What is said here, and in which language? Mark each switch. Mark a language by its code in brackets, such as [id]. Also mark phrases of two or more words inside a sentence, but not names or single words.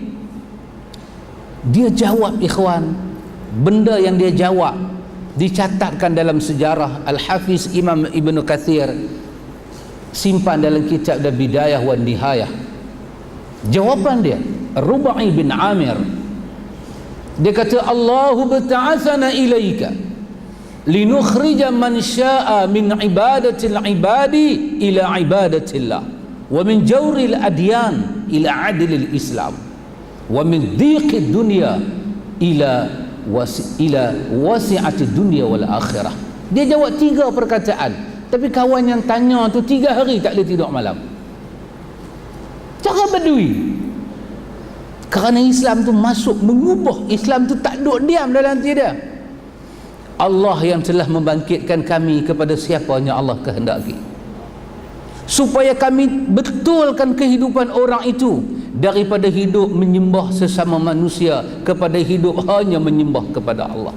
[ms] Dia jawab ikhwan. Benda yang dia jawab dicatatkan dalam sejarah. Al-Hafiz Imam Ibn Kathir simpan dalam kitab Bidayah wa Nihayah. Jawapan dia, Rubai bin Amir. Dia kata [ar] الله ابتعثنا إليك لنخرج من شاء من عبادة العباد إلى عبادة الله ومن جور الأديان إلى عدل الإسلام ومن ضيق الدنيا إلى سعة الدنيا والآخرة. [ms] Dia jawab 3 perkataan, tapi kawan yang tanya tu 3 hari tak boleh tidur malam. Cara Badui. Kerana Islam tu masuk mengubah. Islam tu tak duduk diam dalam hati dia. Allah yang telah membangkitkan kami kepada siapa yang Allah kehendaki, supaya kami betulkan kehidupan orang itu daripada hidup menyembah sesama manusia kepada hidup hanya menyembah kepada Allah.